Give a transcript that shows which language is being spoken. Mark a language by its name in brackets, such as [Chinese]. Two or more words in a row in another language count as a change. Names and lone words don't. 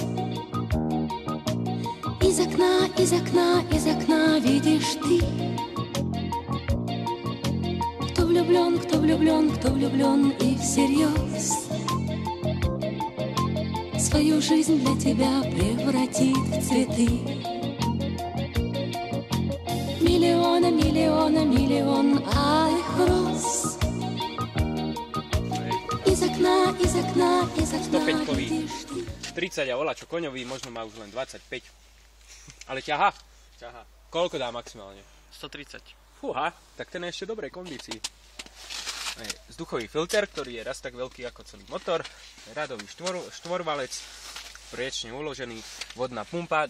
[Russian] Из окна видишь ты, кто влюблен и всерьез свою жизнь для тебя превратит в цветы. Миллион алых роз. Из окна [Slovak] 105-kový, [Russian] видишь ты. [Slovak] 30 a voľačo koňový, možno má už len 25. Ale ťaha. Koľko dá maximálne? 130. Fúha, tak ten je ešte v dobrej kondícii. Vzduchový filter, ktorý je raz tak veľký ako celý motor, radový štvorvalec, priečne uložený, vodná pumpa.